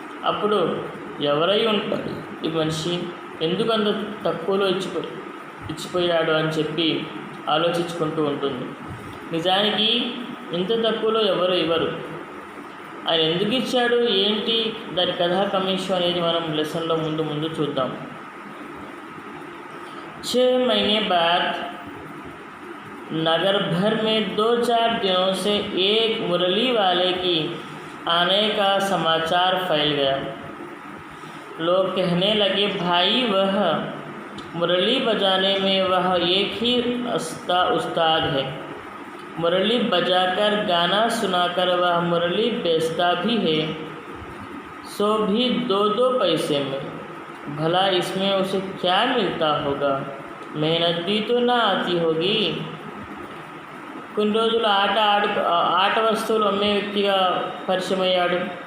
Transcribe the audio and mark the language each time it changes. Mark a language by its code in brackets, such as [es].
[te] అప్పుడు ఎవరై ఉంటాడు ఈ మనిషి, ఎందుకు అంత తక్కువలో ఇచ్చిపోయాడు అని చెప్పి ఆలోచించుకుంటూ ఉంటుంది. నిజానికి ఇంత తక్కువలో ఎవరు ఇవ్వరు. ఆయన ఎందుకు ఇచ్చాడు ఏంటి దాని కథా కమిషన్ అనేది మనం లెసన్లో ముందు చూద్దాం. [hi] 6 महीने बाद नगर भर में 2-4 दिनों से एक मुरली वाले की आने का समाचार फैल गया. लोग कहने लगे, भाई वह मुरली बजाने में वह एक ही उस्ताद है. मुरली बजाकर गाना सुनाकर वह मुरली बेचता भी है, सो भी 2-2 पैसे में. भला इसमें उसे क्या मिलता होगा, मेहनत भी तो ना आती होगी. [te] కొన్ని రోజులు ఆట వస్తువులు అమ్మే వ్యక్తిగా పరిచయం అయ్యాడు.